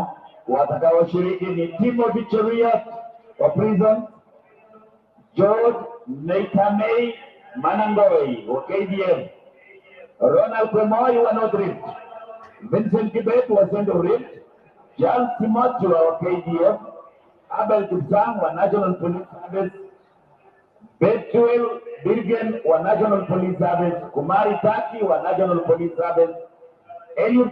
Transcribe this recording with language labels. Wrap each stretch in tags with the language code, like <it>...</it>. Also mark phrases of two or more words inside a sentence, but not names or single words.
<sw>Watakaoshiriki ni Timothy Cheruiyot wa Prison, George Neitamei Manangoi wa KDF, Ronald Kwemoi wa Northrift, Vincent Kibet wa Central Rift, Charles Timothy wa KDF, Abel Kipsang wa National Police Service, Betwell Birgen wa National Police Service, Kumari Taki wa National Police Service, Eliud</sw>